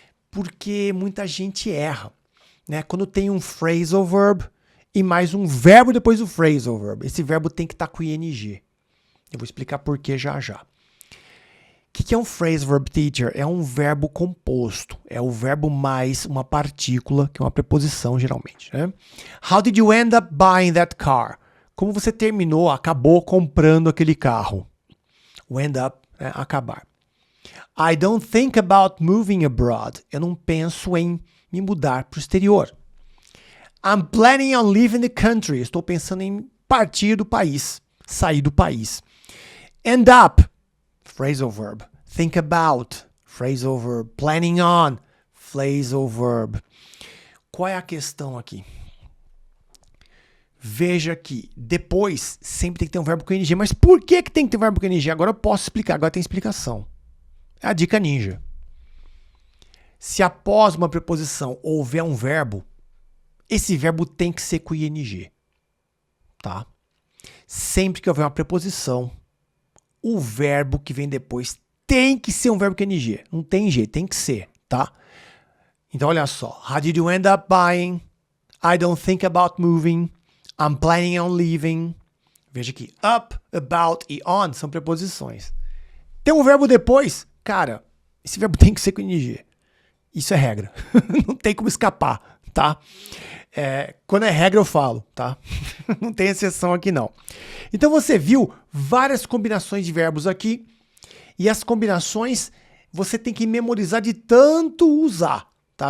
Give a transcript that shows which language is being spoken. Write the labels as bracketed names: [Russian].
[Portuguese] Porque muita gente erra, né? Quando tem um phrasal verb e mais um verbo depois do phrasal verb. Esse verbo tem que estar com ing. Eu vou explicar por que já já. O que é um phrasal verb, teacher? É um verbo composto. É o verbo mais uma partícula, que é uma preposição, geralmente, né? [English] How did you end up buying that car? [Portuguese] Como você terminou, acabou comprando aquele carro? O end up é acabar. [English] I don't think about moving abroad. [Portuguese] Eu não penso em me mudar para o exterior. [English] I'm planning on leaving the country. [Portuguese] Estou pensando em partir do país, sair do país. [English] End up. Phrasal verb. Think about. Phrasal verb. Planning on. [Portuguese] Phrasal verb. Qual é a questão aqui? Veja que depois sempre tem que ter um verbo com ing. Mas por que tem que ter um verbo com ing? Agora eu posso explicar. Agora tem explicação. É a dica ninja. Se após uma preposição houver um verbo, esse verbo tem que ser com ing. Tá? Sempre que houver uma preposição, o verbo que vem depois tem que ser um verbo com ing. Não tem jeito, tem que ser, tá? Então, olha só. [English] How did you end up buying? I don't think about moving. I'm planning on leaving. [Portuguese] Veja aqui. Up, about e on são preposições. Tem um verbo depois? Cara, esse verbo tem que ser com ing. Isso é regra. Não tem como escapar, tá? Quando é regra eu falo, tá? Não tem exceção aqui não. Então você viu várias combinações de verbos aqui e as combinações você tem que memorizar de tanto usar, tá?